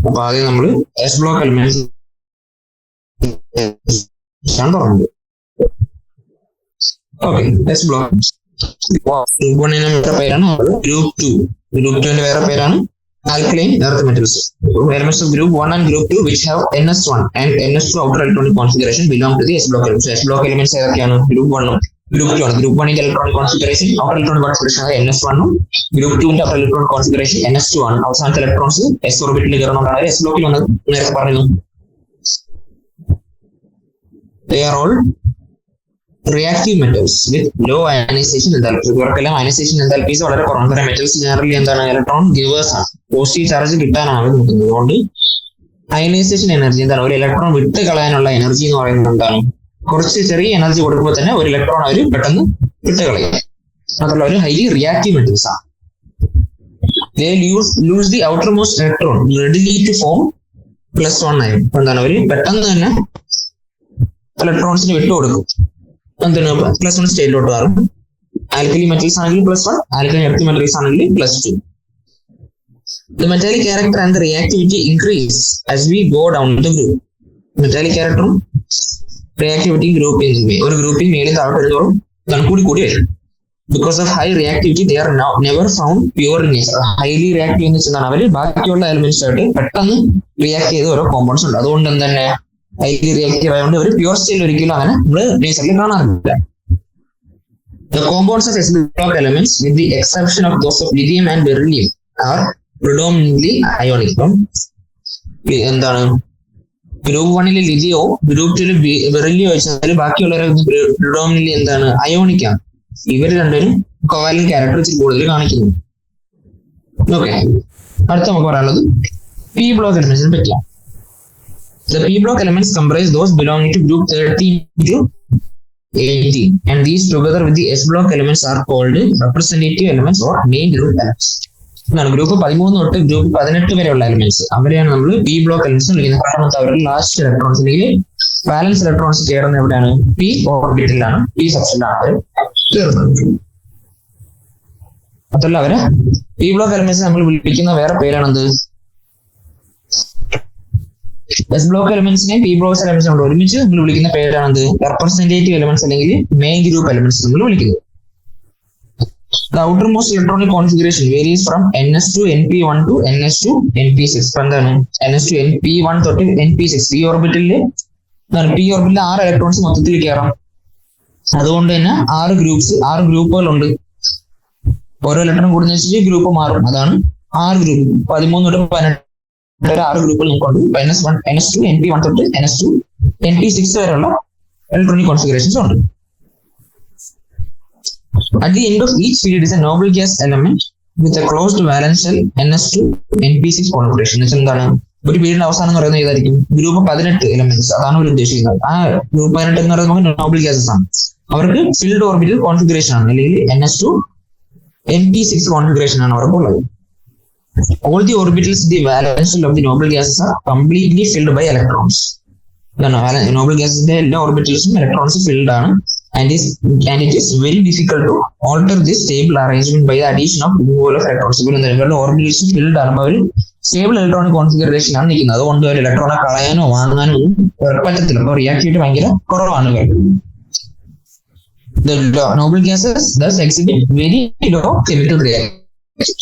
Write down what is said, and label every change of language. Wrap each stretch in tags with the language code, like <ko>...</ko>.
<ml>അപ്പൊ ആദ്യം നമ്മൾ എസ് ബ്ലോക്ക് എലിമെന്റ്സ് ആണ് പറഞ്ഞത്. ഓക്കെ, എസ് ബ്ലോക്ക് ഗ്രൂപ്പ് 1 വേറെ പേരാണ് ഗ്രൂപ്പ് 2. ഗ്രൂപ്പ് 2 വേറെ പേരാണ് alkaline earth metals.</ml> <en>Elements of group 1 and group 2 which have NS1 and NS2 outer electronic configuration belong to the S block elements. S block elements</en> <ml>ഏതൊക്കെയാണ്? Group 1 group 2 ആണ്. Group 1 electronic configuration outer electronic configuration NS1 ഉം group 2 outer electronic configuration NS2 ആണ്. അവസാനത്തെ electrons S ഓർബിറ്റിൽ കയറുന്നതാണ് S blockൽ വന്നത്. നേരത്തെ പറഞ്ഞു.</ml> <en>They are all reactive metals with low ionization enthalpy.</en> <ml>ഇവർക്കെല്ലാം ionization enthalpies വളരെ കുറവാണ്. മെറ്റൽസ് ജനറലി എന്താണ്? ഇലക്ട്രോൺ ഗിവേഴ്സ് ആണ്. പോസിറ്റീവ് ചാർജ് കിട്ടാനാണ് നോക്കുന്നത്. അതുകൊണ്ട് അയനൈസേഷൻ എനർജി എന്താണ്? ഒരു ഇലക്ട്രോൺ വിട്ട് കളയാനുള്ള എനർജി എന്ന് പറയുന്നത് എന്താണ്? കുറച്ച് ചെറിയ എനർജി കൊടുക്കുമ്പോൾ തന്നെ ഒരു ഇലക്ട്രോൺ അവർ പെട്ടെന്ന് വിട്ട് കളയും. മാത്രമല്ല ഒരു ഹൈലി റിയാക്റ്റീവ് മെറ്റൽസ് ആണ്.</ml> <en>They lose the outermost electron readily to form +1 ion.</en> <ml>എന്താണ്? അവർ പെട്ടെന്ന് തന്നെ ഇലക്ട്രോൺസിന് വിട്ടു കൊടുക്കും. എന്താണ്? +1 സ്റ്റേറ്റിലോട്ട് മാറും. ആൽക്കലി മെറ്റൽസ് ആണെങ്കിൽ +1, ആൽക്കലി എർത്ത് മെറ്റൽസ് ആണെങ്കിൽ +2.</ml> <en>The metallic character and the reactivity increase as we go down the group.</en> <ml>Metallic character reactivity group ഒരു ഗ്രൂപ്പിൽ മേളിൽ താഴോട്ട് വരുന്നതോറും കൂടി കൂടി വരും.</ml> <en>Because of high reactivity they are now never found pure in nature.</en> <ml>Highly reactive എന്ന് വെച്ചാൽ അവർ ബാക്കിയുള്ള എലിമെന്റ്സ് ആയിട്ട് പെട്ടെന്ന് റിയാക്ട് ചെയ്ത ഓരോ കോമ്പൗണ്ട്സ് ഉണ്ട്. അതുകൊണ്ട് തന്നെ ഹൈലി റിയാക്റ്റീവ് ആയതുകൊണ്ട് ഒരു പ്യൂർ സ്റ്റേറ്റിൽ ഒരിക്കലും അങ്ങനെ നമ്മൾ നേച്ചറിൽ കാണാറില്ല.</ml> <en>The compounds of S block elements with the exception of those of lithium and beryllium are predominantly ionic.</en> <ml>എന്താണ്? ഗ്രൂപ്പ് 1 ലിഥിയോ ഗ്രൂപ്പ് 2 ബെറിലിയോ വെച്ചാൽ ബാക്കിയുള്ളവരെ പ്രിഡോമിനന്റ്ലി എന്താണ്? അയോണിക് ആണ്. ഇവർ രണ്ടുപേരും കോവാലന്റ് ക്യാരക്ടർ ഇച്ചിരി കൂടുതൽ കാണിക്കുന്നു. ഓക്കെ, അടുത്ത നമുക്ക് പറയാനുള്ളത് പി ബ്ലോക്ക് എലിമെന്റ്സിനെ പറ്റിയാണ്.</ml> <en>The P block elements comprise those belonging to group 13 to 18, and these together with the S block elements are called representative elements or main group elements.</en> <ml>Group 13 തൊട്ട് group 18 വരെയുള്ള elements അവരെയാണ് നമ്മൾ P block elements വിളിക്കുന്നത്. കാരണം അവരുടെ last electrons അല്ലെങ്കിൽ balance electrons ചേർന്ന് എവിടെയാണ്? പി ഓർബിറ്റിലാണ്, പി സെക്ഷനിലാണ് അവർ ചേർന്നത്. അതല്ല, അവരെ പി ബ്ലോക്ക് എലിമെന്റ്സ് നമ്മൾ വിളിക്കുന്ന വേറെ പേരാണെന്ത്? S block എലിമെന്റ്സിനെ P block elements കൊണ്ട് ഒരുമിച്ച് നമ്മൾ വിളിക്കുന്ന പേരാണെന്ത്? റെപ്രസെന്റേറ്റീവ് എലിമെന്റ്സ് അല്ലെങ്കിൽ മെയിൻ ഗ്രൂപ്പ് എലിമെന്റ്സ് നമ്മൾ വിളിക്കുന്നത്.</ml> <en>The outermost electronic configuration varies from NS2 NP1 to NS2 NP6.</en> <ml>എന്താണ്? NS2 NP1 തൊട്ട് NP6 പി ഓർബിറ്റിൽ 6 ഇലക്ട്രോൺസ് മൊത്തത്തിൽ കയറാം. അതുകൊണ്ട് തന്നെ 6 ഗ്രൂപ്പുകളുണ്ട്. ഓരോ ഇലക്ട്രോൺ കൂടുന്ന ഗ്രൂപ്പ് മാറും. അതാണ് 6 ഗ്രൂപ്പ്. 13 തൊട്ട് 18 6 ഗ്രൂപ്പുകൾ നമുക്കുണ്ട്. NS1 NS2 NP1 തൊട്ട് NS2 NP6 വരെയുള്ള ഇലക്ട്രോണിക് കോൺഫിഗറേഷൻസ് ഉണ്ട്.</ml> <en>At the end of each field is a noble gas element with a closed valence shell NS2 NP6 configuration.</en> <ml>എന്താണ്? ഒരു പീരീഡിന്റെ അവസാനം എന്ന് പറയുന്നത് ഏതായിരിക്കും? Group 18 elements. അതാണ് അവർ ഉദ്ദേശിക്കുന്നത്. ആ ഗ്രൂപ്പ് 18 എന്ന് പറയുന്നത് നോബിൾ ഗ്യാസസ് ആണ്. അവർക്ക് ഫിൽഡ് ഓർബിറ്റൽ കോൺഫിഗറേഷൻ ആണ്, അല്ലെങ്കിൽ NS2 NP6 കോൺഫിഗറേഷൻ ആണ് അവർക്കുള്ളത്.</ml> <en>All the orbitals in the valence shell of the noble gases are completely filled by electrons.</en> <ml>Noble ഗ്യാസിന്റെ എല്ലാ ഓർബിറ്റൽസും ഇലക്ട്രോൺസ് ഫിൽഡ് ആണ്.</ml> <en>And it is very difficult to alter this stable arrangement by the addition of removal of electrons.</en> <ml>ഇവരുടെ orbitals filled ആണ്. അവർ stable electronic configuration ആണ് നിൽക്കുന്നത്. അതുകൊണ്ട് ഒരു ഇലക്ട്രോണെ കളയാനോ വാങ്ങാനോ ഒന്നും പറ്റത്തില്ല. അപ്പോൾ റിയാക്ടിവിറ്റി ഭയങ്കര കുറവാണ്.</ml> <en>The noble gases thus exhibit very low chemical reactivity.</en>